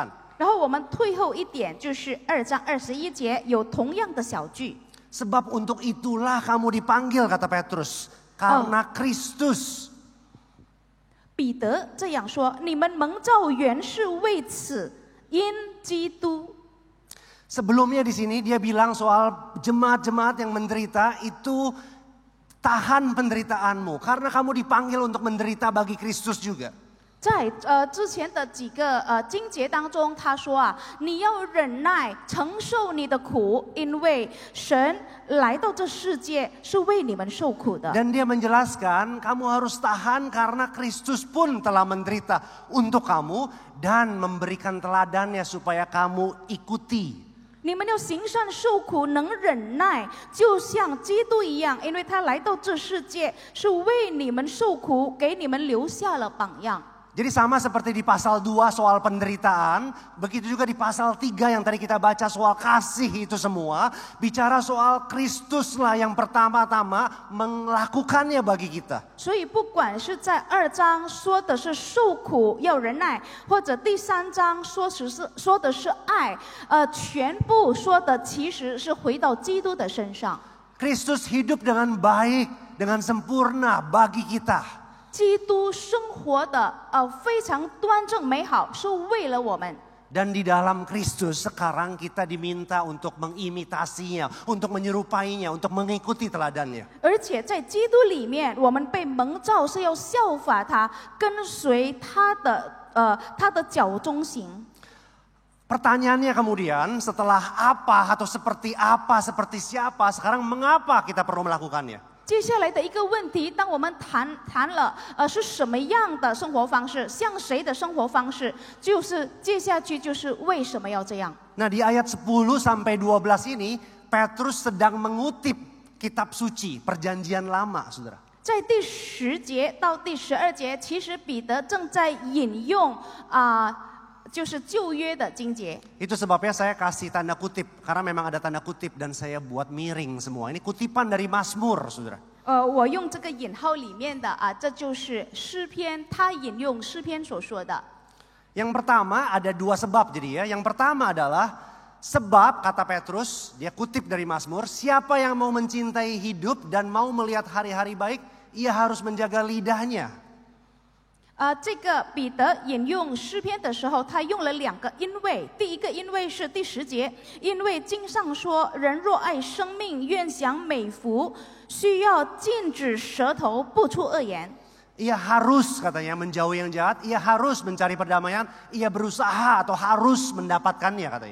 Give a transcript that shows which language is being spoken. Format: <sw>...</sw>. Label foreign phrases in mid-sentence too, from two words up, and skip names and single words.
<zh>然后我们退后一点，就是2章21节有同样的小句。</zh> <id>Sebab untuk itulah kamu dipanggil, kata Petrus, karena Kristus.</id> <zh>彼得这样说：“你们蒙召原是为此，因基督。”</zh> <id>Sebelumnya di sini dia bilang soal jemaat-jemaat yang menderita itu tahan penderitaanmu karena kamu dipanggil untuk menderita bagi Kristus juga.</id> <zh>在之前的几个经节当中，他说啊，你要忍耐，承受你的苦，因为神来到这世界是为你们受苦的。</zh> <id>Dan dia menjelaskan kamu harus tahan karena Kristus pun telah menderita untuk kamu dan memberikan teladannya supaya kamu ikuti.</id> <zh>你们要行善受苦，能忍耐，就像基督一样，因为他来到这世界是为你们受苦，给你们留下了榜样。</zh> <id>Jadi sama seperti di pasal 2 soal penderitaan, begitu juga di pasal 3 yang tadi kita baca soal kasih itu semua, bicara soal Kristuslah yang pertama-tama melakukannya bagi kita.</id> <zh>所以不管是在2章说的是受苦要忍耐，或者第3章说的是爱，全部说的其实是回到基督的身上。</zh> <id>Kristus hidup dengan baik, dengan sempurna bagi kita.</id> <zh>基督生活的非常端正美好，是为了我们。</zh> <id>Dan di dalam Kristus sekarang kita diminta untuk mengimitasinya, untuk menyerupainya, untuk mengikuti teladannya.</id> <zh>而且在基督里面，我们被蒙召是要效法他，跟随他的脚中行。</zh> <id>Pertanyaannya kemudian setelah apa atau seperti apa, seperti siapa, sekarang mengapa kita perlu melakukannya?</id> <zh>接下来的一个问题，当我们谈了是什么样的生活方式，像谁的生活方式，就是接下去就是为什么要这样。</zh> <id>Nah di ayat 10 sampai 12 ini Petrus sedang mengutip kitab suci perjanjian lama, saudara.</id> <zh>在第10节到第12节，其实彼得正在引用就是旧约的经节。</zh> <id>Itu sebabnya saya kasih tanda kutip, karena memang ada tanda kutip dan saya buat miring semua. Ini kutipan dari Mazmur, saudara.</id> <zh>我用这个引号里面的这就是诗篇，他引用诗篇所说的。</zh> <id>Yang pertama ada 2 sebab jadi ya. Yang pertama adalah sebab kata Petrus, dia kutip dari Mazmur, siapa yang mau mencintai hidup dan mau melihat hari-hari baik, ia harus menjaga lidahnya.</id> <zh>这个彼得引用诗篇的时候，他用了2个因为。第一个因为是第10节，因为经上说，人若爱生命，愿享美福，需要禁止舌头不出恶言。</zh> <id>Ia harus katanya menjauhi yang jahat, ia harus mencari perdamaian, ia berusaha atau harus mendapatkannya katanya.</id>